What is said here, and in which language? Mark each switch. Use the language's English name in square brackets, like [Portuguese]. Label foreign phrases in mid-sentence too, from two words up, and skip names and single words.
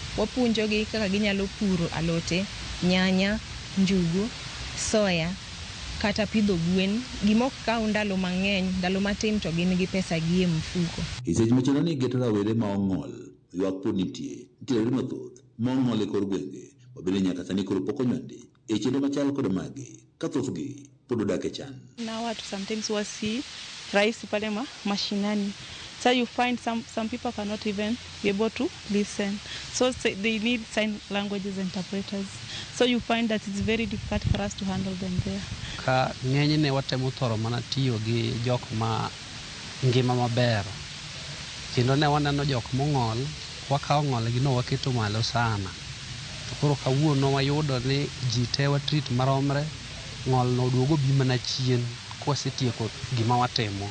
[Luo (Kenya and Tanzania)] Wapuonjogi kaka ginyalo puro alote, nyanya, njugu, soya kata pidho gwen. Gimok kawo ndalo mang'eny, ndalo matin to gin gi pesa gi e mfuko. Seche machalo ni geto rawere ma ong'ol ywak pod nitie rawere mathoth ma ong'ol e kor gwenge wabende nyaka sani koro pok onywandi e chenro machal kod magi ka thothgi pod odak e chan. [Swahili] Na watu sometimes wasi rahisi pale mashinani. [English] So you find some people cannot even be able to listen. So they need sign languages interpreters. So you find that it's very difficult for us to handle them there. [Luo (Kenya and Tanzania)] Ka ng'enyne watemo thoro mana tiyo gi jok ma ngima maber kendo ne waneno jok mong'ol, wakawo ng'ol gino waketo malo sana. To koro kawuono wayudo ni ji te watreat maromre, ng'ol no duogo bi mana chien kwasetieko gima watimo.